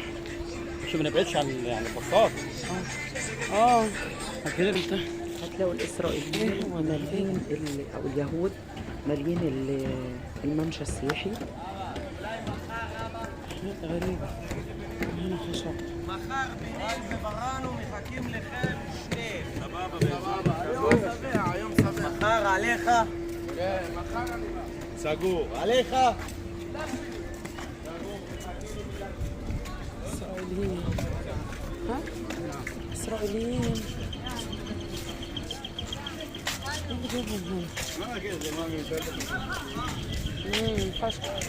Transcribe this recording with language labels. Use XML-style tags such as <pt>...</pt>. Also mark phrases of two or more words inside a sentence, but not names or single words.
<ar>مش ما نبعدش عن يعني البساط. هتلاقوا الاسرائيليين مالين او اليهود مالين الممشى السياحي. غريبة. هنا خشب.</ar> <he>מחר בברנו מחכים לכם שניהם. סבבה. היום שבע. מחר עליך? כן, מחר אני בא. סגור. עליך?</he> <ar>إسرائيليين. ها؟ إسرائيليين. خشب.</ar>